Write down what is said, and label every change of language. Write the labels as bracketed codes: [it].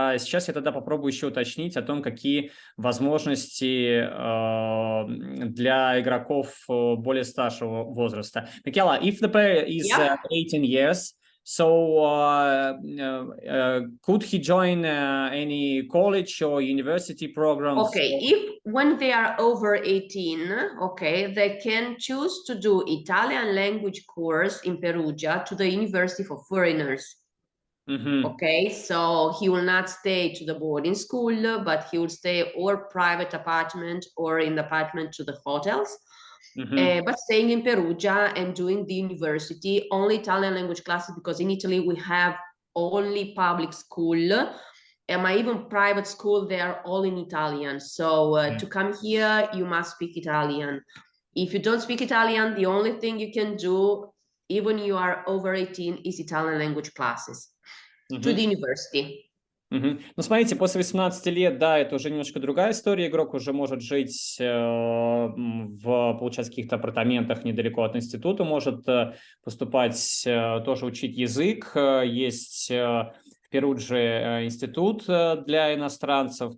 [ru] Сейчас я тогда попробую еще уточнить о том, какие возможности для игроков более старшего возраста. [en] Michela, if the player is 18 years, so could he join any college or university programs? Okay, if when they are over 18, okay, they can choose to do Italian language course in Perugia to the University for Foreigners. Okay, so he will not stay to the boarding school, but he will stay or private apartment or in the apartment to the hotels. But staying in Perugia and doing the university, only Italian language classes, because in Italy we have only public school, and my even private school, they are all in Italian. So to come here, you must speak Italian. If you don't speak Italian, the only thing you can do, even you are over 18, is Italian language classes to the university. [ru] Ну, смотрите, после 18 лет, да, это уже немножко другая история. Игрок уже может жить получается, в каких-то апартаментах недалеко от института, может поступать, тоже учить язык. Есть в Перудже институт для иностранцев.